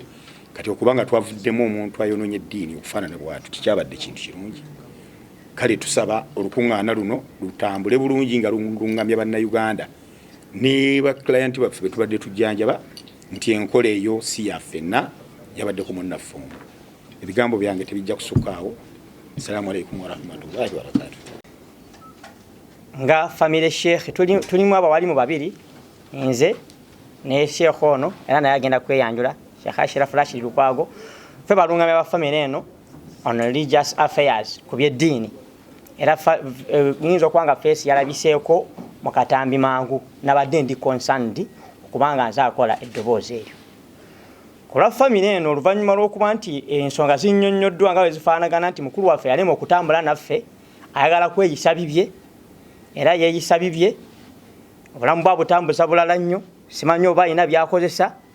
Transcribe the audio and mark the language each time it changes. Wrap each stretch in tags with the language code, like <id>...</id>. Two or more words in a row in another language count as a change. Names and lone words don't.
<lg>Kati okubanga twavuddemu omuntu ayonoonye eddiini okufaanana bw'atu tikyabadde kintu kirungi. Kale tusaba olukuŋŋaana luno lutambule bulungi nga luŋŋamya bannayuganda ne baklayenti baffe be tubadde tujjanjaba nti enkola eyo si yaffenna yabadde ku munnaffe omu. Ebigambo byange tebijja kusukkaawo.</lg> <ar>السلام عليكم ورحمة الله وبركاته.</ar> <lg>Nga family Sheikh tulimu abawalimu babiri nze ne Sheikh ono era naye agenda kweyanjula Sheikh Ashraf Rashid Lukwago ffe balungamya ba family eno</lg> <en>on religious affairs</en> <lg>ku by'eddiini era nyinza okwanga face yalabiseeko mu katambi mangu n'abadde ndi concerned kubanga nze akola eddoboozi eryo. Kola family eno oluvannyuma lw'okuba nti ensonga zinnyonnyoddwa nga bwe zifaanagana nti mukulu waffe yalema okutambula naffe ayagala kweyisa bibye era yeeyisa bibye obulamu bwa butambuza bulala nnyo simanyi oba alina byakozesa</lg>